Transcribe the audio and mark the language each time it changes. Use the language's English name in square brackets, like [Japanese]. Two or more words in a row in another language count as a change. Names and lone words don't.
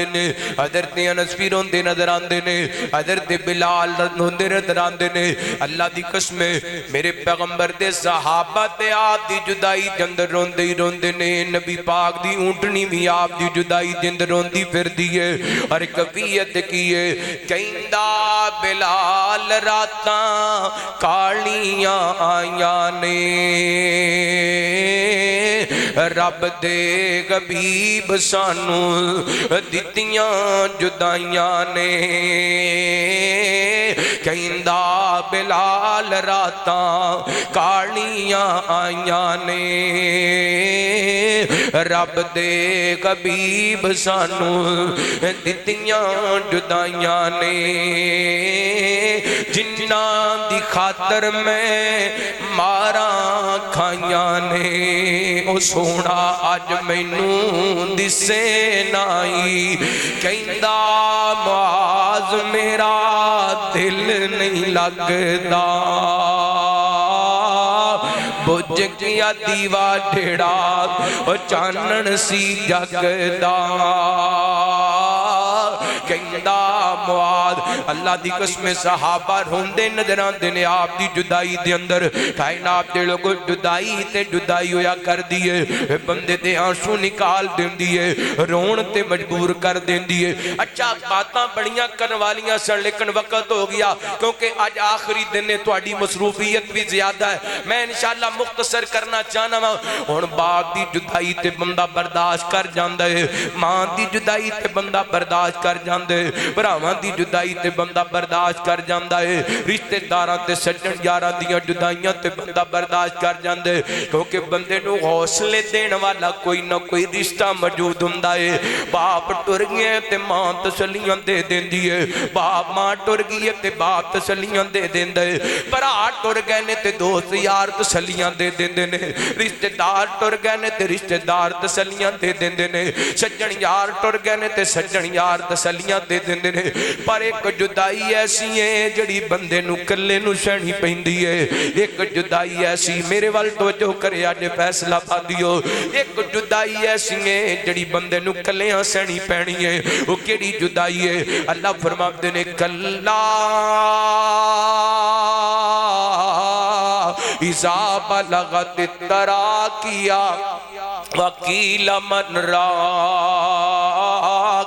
[Punjabi] نے حضرت انس بھی روندے نظر آندے نے حضرت بلال روندے نظر آندے نے اللہ دی قسم میرے پیغمبر دے صحابہ تے آپ دی جدائی دے اندر روندے ہی روندے نے نبی پاک دی اونٹنی بھی آپ دی جدائی دے اندر روندی پھر دیئے اور کفیت کیے کہندہ بلال راتاں کالیاں آیاں نے رب دے حبیب سانو دتیاں جدائیاں نے کہندا بلال راتاں کالیاں آئیاں نے رب دے حبیب سانو دتیاں جدائیاں نے جنہاں دی خاطر میں ماراں کھائیاں نے او سونا اج مینوں دسے نائی کہندا معاذ میرا دل نہیں لگدا بجھ گیا دیوا ڈھیڑا چانن سی جگدا کہندا معاذ اللہ دی قسم صحابہ روندے نظر آندے نے آپ دی جدائی دے اندر کائنات دے لوگوں جدائی تے جدائی ہویا کر دیئے بندے دے آنسو نکال دین دیئے رون تے مجبور کر دین دیئے اچھا باتاں بڑیاں کرن والیاں سن لیکن وقت ہو گیا کیونکہ آج آخری دن نے تواڈی مصروفیت بھی زیادہ ہے میں انشاءاللہ مختصر کرنا چاہنا ہوں ہن باپ دی جدائی تے بندہ برداشت کر جاندا ہے ماں دی جدائی تے بندہ برداشت کر جاندا ہے بھراواں دی جدائی تے بندہ برداشت کر جاندا ہے رشتے داراں تے سجن یاراں دیاں جدائیاں تے بندہ برداشت کر جاندا ہے کیونکہ بندے نو حوصلے دین والا کوئی نہ کوئی رشتہ موجود ہوندا ہے باپ ٹر گئے تے ماں تسلیاں دے دیندی ہے باپ ماں ٹر گئی تے باپ تسلیاں دے دیندا ہے بھرا ٹر گئے نے تے دوست یار تسلیاں دے دیندے نے رشتے دار ٹر گئے نے تے رشتے دار تسلیاں دے دیندے نے سجن یار ٹر گئے نے تے سجن یار تسلیاں دے دیندے نے پر ایک جدائی ایسی ہے جڑی بندے نو کلے نو سہنی پیندی ہے ایک جدائی ایسی میرے وال توجہ کرے اج فیصلہ پا دیو ایک جدائی ایسی ہے جڑی بندے نو کلیاں سہنی پینی ہے وہ کیڑی جدائی ہے اللہ فرماتے نے کلا [Arabic] اذا بلغت التراقیا وقیل من راق